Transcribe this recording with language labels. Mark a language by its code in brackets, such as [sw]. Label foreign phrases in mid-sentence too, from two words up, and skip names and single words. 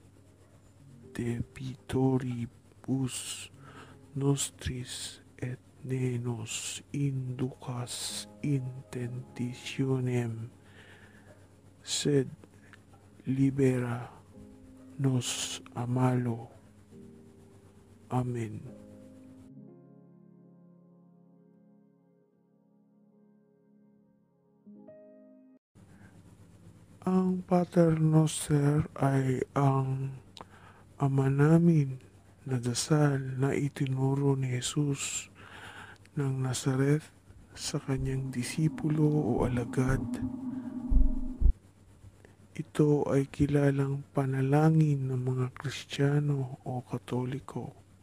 [la] debitoribus nostris, et ne nos inducas in tentationem, sed libera nos a malo. Amen. [tl] Ang Pater Noster ay ang Ama namin na dasal na itinuro ni Jesus ng Nazareth sa kanyang disipulo o alagad. Ito ay kilalang panalangin ng mga Kristiyano o Katoliko.